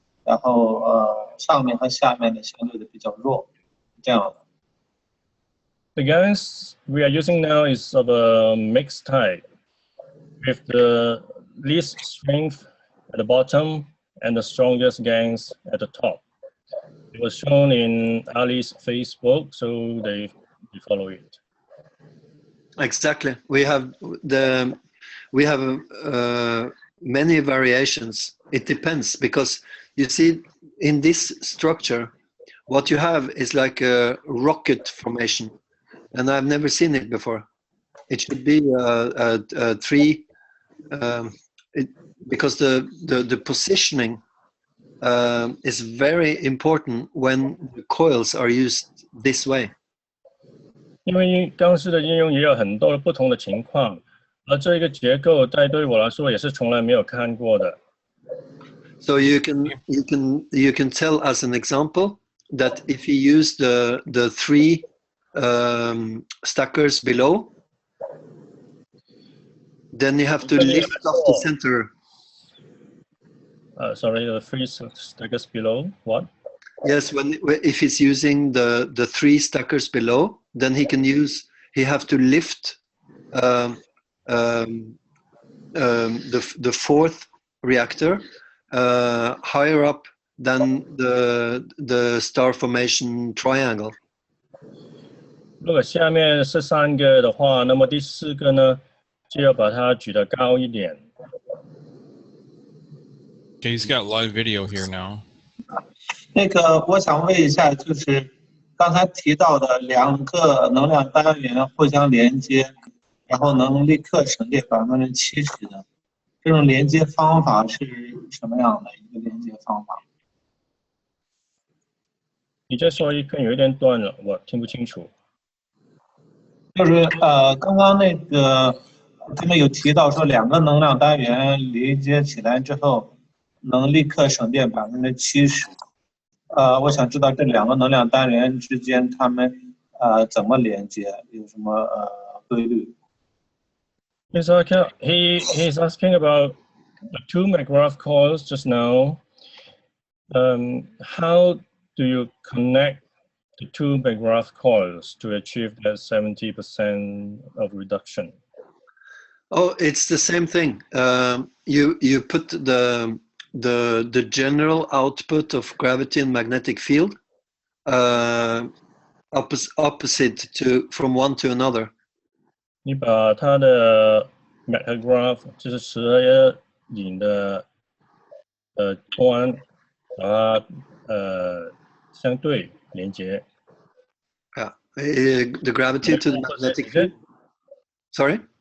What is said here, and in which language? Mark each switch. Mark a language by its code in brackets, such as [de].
[zh] 然后上面和下面的相对的比较弱，这样的。 [en] The gangs we are using now is of a mixed type, with the least strength at the bottom and the strongest gangs at the top. It was shown in Ali's Facebook, so they follow it. Exactly. We have many variations. It depends, because you see in this structure, what you have is like a rocket formation, and I've never seen it before. It should be a tree, because the positioning is very important when the coils are used this way. [zh] 因为钢丝的应用也有很多不同的情况，而这个结构在对我来说也是从来没有看过的。 [en] So you can tell as an example that if you use the three stackers below, then you have to lift off the center. Sorry, the three stackers below, what? Yes, if he's using the three stackers below, then he have to lift the fourth reactor higher up than the star formation triangle. [zh] 如果下面是3个的话，那么第4个呢，就要把它举得高一点。 [en] Okay, he's got live video here now. [zh] 那个，我想问一下，就是刚才提到的2个能量单元互相连接，然后能立刻省电70%的，这种连接方法是什么样的一个连接方法？你再说一遍，有一点断了，我听不清楚。就是刚刚那个他们有提到说2个能量单元连接起来之后，能立刻省电70%。我想知道这2个能量单元之间它们怎么连接，有什么规律？ [en] He's asking about the 2 McGrath coils just now. How do you connect the 2 McGrath coils to achieve that 70% of reduction? Oh, it's the same thing. You put the general output of gravity and magnetic field opposite from one to another. [zh] 你把它的 McGrath 就是磁和引的端，把它相对连接。 [en] Yeah, the gravity to the magnetic field. Sorry.